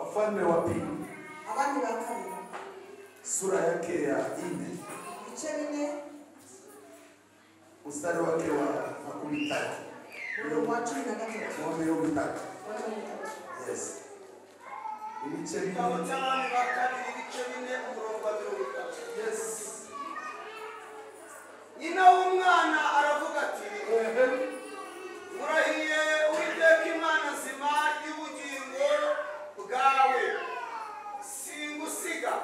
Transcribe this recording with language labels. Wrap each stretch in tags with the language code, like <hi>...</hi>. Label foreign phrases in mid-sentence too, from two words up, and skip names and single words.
<sw>Wafalme wa Pili</sw> <rw>abami ba kabiri</rw> <sw>sura yake ya 4</sw> <rw>ibice 4</rw> <sw>mstari wake wa 13.</sw> <rw>umurongo wa 13. Yes. Ibice 4. Abami ba kabiri ibice 4 umurongo wa 13. Yes. Nyina w'umwana aravuga ati murahiye Uwiteka Imana nzima y'ubugingo bwawe singusiga.</rw>